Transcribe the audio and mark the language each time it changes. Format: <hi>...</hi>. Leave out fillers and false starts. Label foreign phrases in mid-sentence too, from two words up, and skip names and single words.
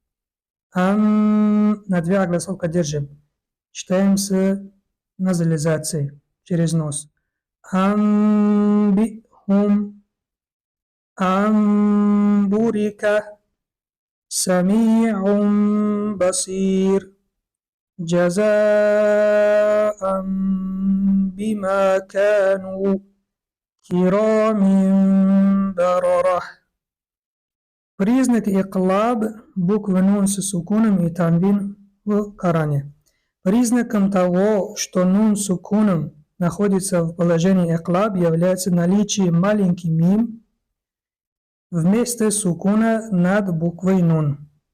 <ru>На две огласовка держим. Читаем с назализацией через нос.</ru> <ar>أنبئهم. أن بورك. سميع بصير. جزاء بما كانوا. كرام بررة.</ar> <ru>Признак иклаб буквы нун с сукуном и танвин в Коране. Признаком того, что нун с сукуном находится в положении иклаб, является наличие маленький мим вместо сукуна над буквой нун.</ru>